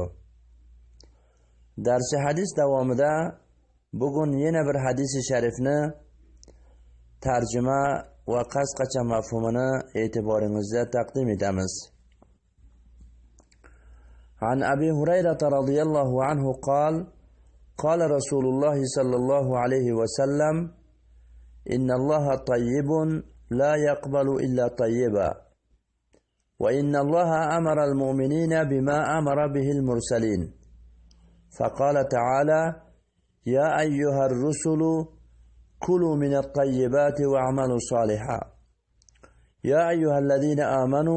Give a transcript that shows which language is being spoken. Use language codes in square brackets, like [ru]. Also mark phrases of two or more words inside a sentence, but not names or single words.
[uz] Darsi hadis davomida bugun yana bir hadisi sharifni tarjima va qasqacha mafhumini e'tiboringizga taqdim etamiz. [ar] عن أبي هريرة رضي الله عنه قال رسول الله صلى الله عليه وسلم إن الله طيب لا يقبل إلا طيبا وإن الله أمر المؤمنين بما أمر به المرسلين فقال تعالى يا أيها الرسل كلوا من الطيبات واعملوا صالحا يا أيها الذين آمنوا